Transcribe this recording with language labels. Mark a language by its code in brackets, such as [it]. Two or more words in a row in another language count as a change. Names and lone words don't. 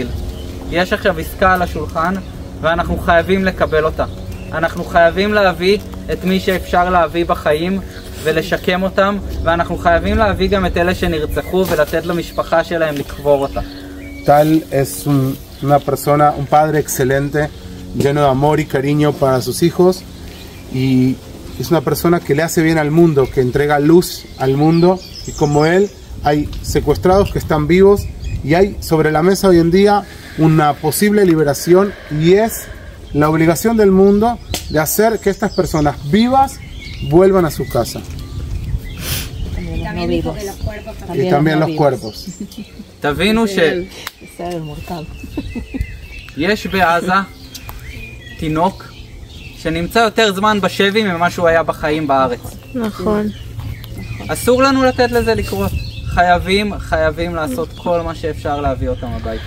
[he] יש עכשיו עסקה על השולחן, ואנחנו חייבים לקבל אותה. אנחנו חייבים להביא את מי שאפשר להביא בחיים ולשקם אותם, ואנחנו חייבים להביא גם את אלה שנרצחו ולתת למשפחה שלהם לקבור אותה. [es] Tal es una persona, un padre excelente, lleno de amor y cariño para sus hijos, y es una persona que le hace bien al mundo, que entrega luz al mundo, y como él hay secuestrados que están vivos, y hay sobre la mesa hoy en día una posible liberación, y es la obligación del mundo de hacer que estas personas vivas vuelvan a su casa. También dijo que los cuerpos también. Y también los cuerpos. [he] תבינו בסדר, מורכב. שיש בעזה תינוק שנמצא יותר זמן בשבי ממה שהוא היה בחיים בארץ. נכון. אסור לנו לתת לזה לקרות. חייבים לעשות כל מה שאפשר להביא אותם הביתה.